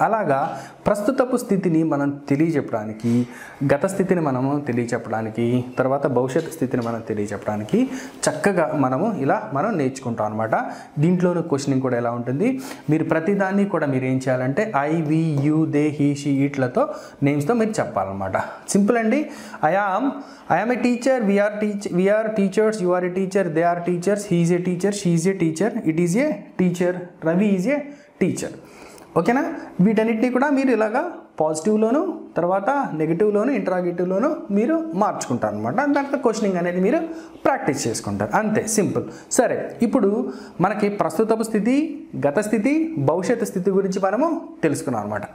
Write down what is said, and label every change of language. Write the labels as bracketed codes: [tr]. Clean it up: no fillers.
[te] అలాగా ప్రస్తుతపు స్థితిని మనం తెలియజెప్పడానికి, గత స్థితిని మనము తెలియచెప్పడానికి, తర్వాత భవిష్యత్ స్థితిని మనం తెలియచెప్పడానికి చక్కగా మనం నేర్చుకుంటాం అనమాట. దీంట్లోనూ క్వశ్చనింగ్ కూడా ఎలా ఉంటుంది, మీరు ప్రతిదాన్ని కూడా మీరు ఏం చేయాలంటే I, we, you, they, he, she, ఈట్లతో నేమ్స్తో మీరు చెప్పాలన్నమాట. సింపుల్ అండి. [en] I am a teacher, we are teachers, you are a teacher, they are teachers, he is a teacher, she is a teacher, it is a teacher, Ravi is a teacher. [te] ఓకేనా? వీటన్నిటిని కూడా మీరు ఇలాగా పాజిటివ్లోను, తర్వాత నెగిటివ్లోను, ఇంటరాగేటివ్లోను మీరు మార్చుకుంటారు అనమాట. దాంట్లో క్వశ్చనింగ్ అనేది మీరు ప్రాక్టీస్ చేసుకుంటారు, అంతే, సింపుల్. సరే, ఇప్పుడు మనకి ప్రస్తుతపు స్థితి, గత స్థితి, భవిష్యత్తు స్థితి గురించి మనము తెలుసుకున్నాం అనమాట.